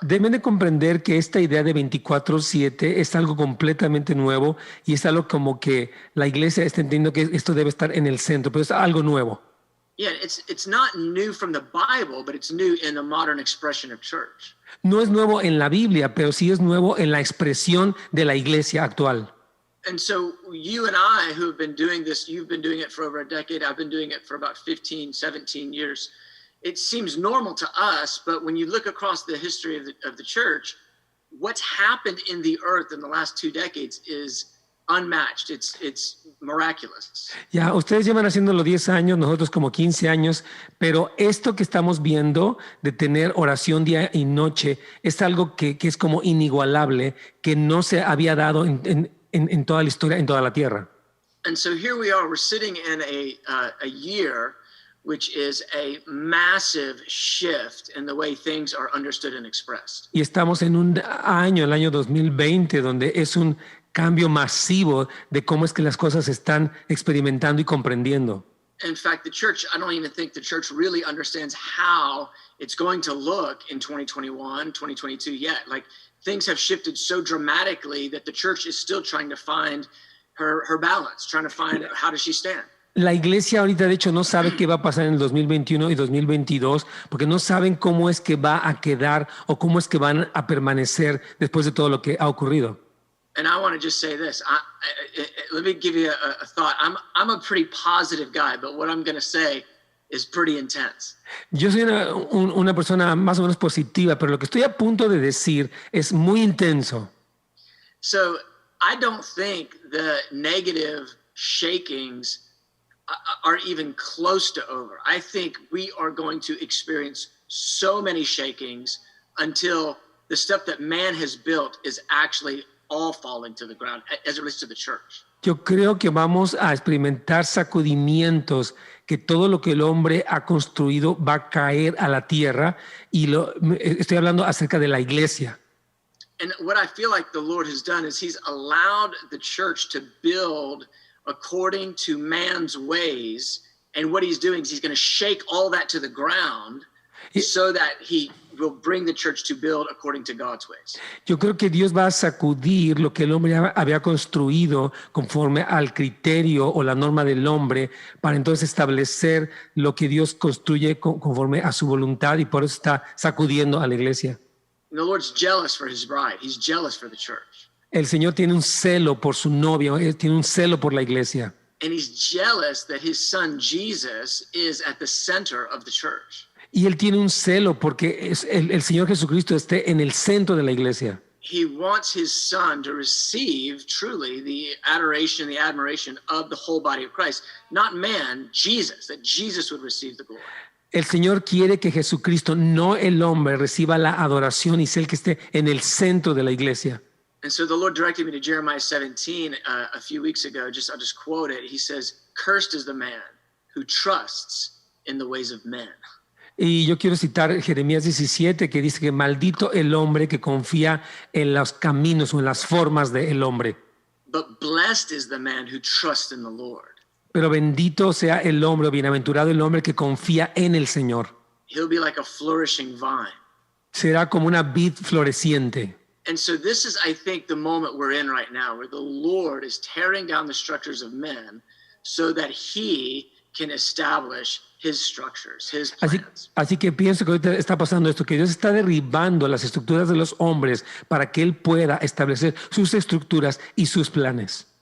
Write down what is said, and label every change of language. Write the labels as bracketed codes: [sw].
[es] Deben de comprender que esta idea de 24/7 es algo completamente nuevo y es algo como que la iglesia está entendiendo que esto debe estar en el centro, pero es algo nuevo. [en] Yeah, it's not new from the Bible, but it's new in the modern expression of church. [es] No es nuevo en la Biblia, pero sí es nuevo en la expresión de la iglesia actual. [en] And so you and I who have been doing this, you've been doing it for over a decade, I've been doing it for about 15, 17 years. It seems normal to us, but when you look across the history of the church, what's happened in the earth in the last 2 decades is unmatched. It's miraculous. [es] Ya, ustedes llevan haciéndolo 10 años, nosotros como 15 años, pero esto que estamos viendo de tener oración día y noche es algo que es como inigualable, que no se había dado en toda la historia, en toda la tierra. [en] And so here we are, we're sitting in a year which is a massive shift in the way things are understood and expressed. [es] Y estamos en un año, el año 2020, donde es un cambio masivo de cómo es que las cosas se están experimentando y comprendiendo. [en] In fact, the church, I don't even think the church really understands how it's going to look in 2021, 2022 yet. Like, things have shifted so dramatically that the church is still trying to find her balance, trying to find how does she stand. [es] La iglesia ahorita, de hecho, no sabe qué va a pasar en el 2021 y 2022 porque no saben cómo es que va a quedar o cómo es que van a permanecer después de todo lo que ha ocurrido. [en] And I want to just say this. Let me give you a thought. I'm a pretty positive guy, but what I'm going to say is pretty intense. [es] Yo soy una persona más o menos positiva, pero lo que estoy a punto de decir es muy intenso. [en] So I don't think the negative shakings are even close to over. I think we are going to experience so many shakings until the stuff that man has built is actually all falling to the ground as it relates to the church. [es] Yo creo que vamos a experimentar sacudimientos, que todo lo que el hombre ha construido va a caer a la tierra, y estoy hablando acerca de la iglesia. [en] And what I feel like the Lord has done is he's allowed the church to build according to man's ways, and what he's doing is he's going to shake all that to the ground so that he will bring the church to build according to God's ways. [es] Yo creo que Dios va a sacudir lo que el hombre había construido conforme al criterio o la norma del hombre, para entonces establecer lo que Dios construye conforme a su voluntad, y por eso está sacudiendo a la iglesia. [en] And the Lord's jealous for his bride. He's jealous for the church. [es] El Señor tiene un celo por su novia, tiene un celo por la iglesia. [en] And he's jealous that his son Jesus is at the center of the church. [es] Y él tiene un celo porque el Señor Jesucristo esté en el centro de la iglesia. [en] He wants his son to receive truly the adoration, the admiration of the whole body of Christ. Not man, Jesus, that Jesus would receive the glory. [es] El Señor quiere que Jesucristo, no el hombre, reciba la adoración y sea el que esté en el centro de la iglesia. [en] And so the Lord directed me to Jeremiah 17 a few weeks ago. I'll just quote it. He says, "Cursed is the man who trusts in the ways of men." [es] Y yo quiero citar Jeremías 17, que dice que maldito el hombre que confía en los caminos o en las formas del hombre. [en] But blessed is the man who trusts in the Lord. [es] Pero bendito sea el hombre, o bienaventurado el hombre que confía en el Señor. [en] He'll be like a flourishing vine. [es] Será como una vid floreciente. [en] And so this is, I think, the moment we're in right now, where the Lord is tearing down the structures of men so that he can establish his structures, his plans. [es] Así que pienso que ahorita está pasando esto, que Dios está derribando las estructuras de los hombres para que Él pueda establecer sus estructuras y sus planes.